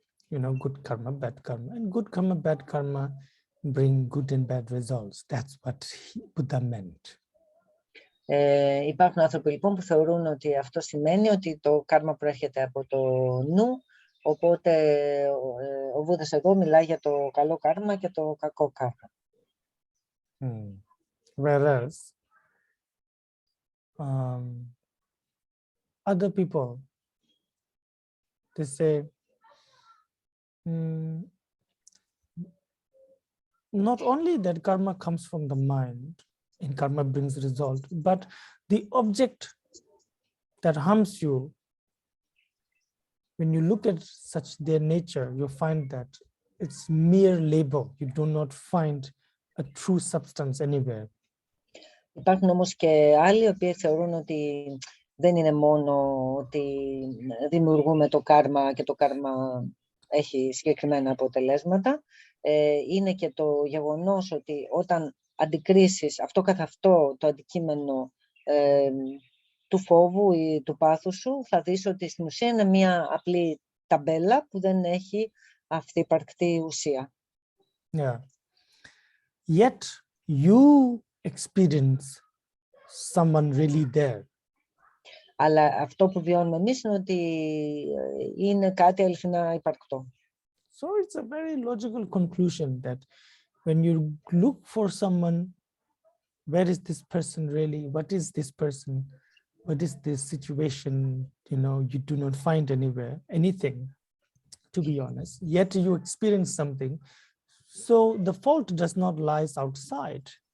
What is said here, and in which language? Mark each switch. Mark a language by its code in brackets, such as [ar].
[en] You know, good karma, bad karma, and good karma, bad karma bring good and bad results. That's what Buddha meant. [el] Υπάρχουν άνθρωποι λοιπόν που θεωρούν ότι αυτό σημαίνει ότι το κάρμα προέρχεται από το νου, οπότε ο Βούδας εδώ μιλάει για το καλό κάρμα και το κακό κάρμα. [en] Whereas other people, they say, not only that karma comes from the mind and karma brings result, but the object that harms you, when you look at such their nature, you find that it's mere labor. You do not find a true substance anywhere. [el] Υπάρχουν όμως και άλλοι οι οποίοι θεωρούν ότι δεν είναι μόνο ότι δημιουργούμε το κάρμα και το κάρμα έχει συγκεκριμένα αποτελέσματα. Είναι και το γεγονός ότι όταν αντικρίσεις αυτό καθ' αυτό το αντικείμενο του φόβου ή του πάθους σου, θα δεις ότι στην ουσία είναι μια απλή ταμπέλα που δεν έχει αυθύπαρκτη ουσία. [en] Yeah. Yet you experience someone really there. [el] Αλλά αυτό που βιώνουμε εμείς είναι ότι είναι κάτι αληθινά υπαρκτό. [en] So it's a very logical conclusion that when you look for someone, where is this person really? What is this person? What is this situation? You know, you do not find anywhere, anything, to be honest. Yet you experience something. So the fault does not lie outside.